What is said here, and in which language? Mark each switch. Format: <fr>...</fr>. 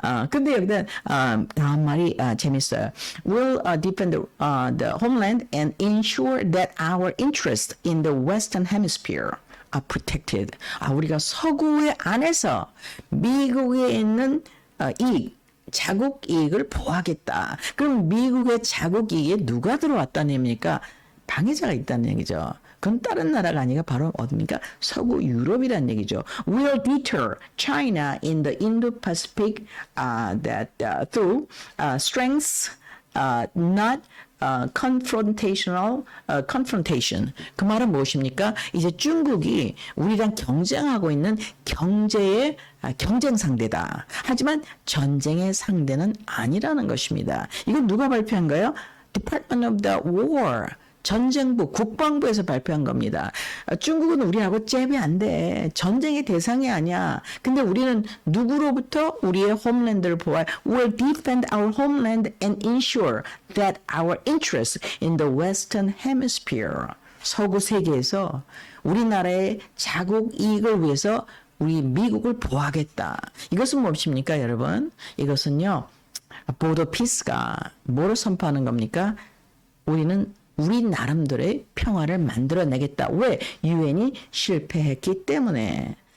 <ko>근데 여기다 다음 말이 재밌어요.</ko> <en>We'll defend the homeland and ensure that our interests in the Western Hemisphere are protected.</en> <ko>우리가 서구의 안에서 미국에 있는 자국 이익을 보호하겠다. 그럼 미국의 자국 이익에 누가 들어왔다는 얘기입니까? 방해자가 있다는 얘기죠. 그건 다른 나라가 아니라 바로 어디입니까? 서구 유럽이라는 얘기죠.</ko> <en>Will deter China in the Indo-Pacific through strengths, not confrontation.</en> <ko>그 말은 무엇입니까? 이제 중국이 우리랑 경쟁하고 있는 경제의 경쟁 상대다. 하지만 전쟁의 상대는 아니라는 것입니다. 이건 누가 발표한가요? Department of the War. 전쟁부, 국방부에서 발표한 겁니다. 중국은 우리하고 잽이 안 돼. 전쟁의 대상이 아니야. 근데 우리는 누구로부터 우리의 홈랜드를 보호해?</ko> <en>We'll defend our homeland and ensure that our interests in the Western Hemisphere.</en> <ko>서구 세계에서 우리나라의 자국 이익을 위해서 우리 미국을 보호하겠다. 이것은 무엇입니까, 여러분? 이것은요, 보더 피스가 뭐를 선포하는 겁니까? 우리는 우리 나름대로의 평화를 만들어내겠다. 왜? 유엔이 실패했기 때문에.</ko>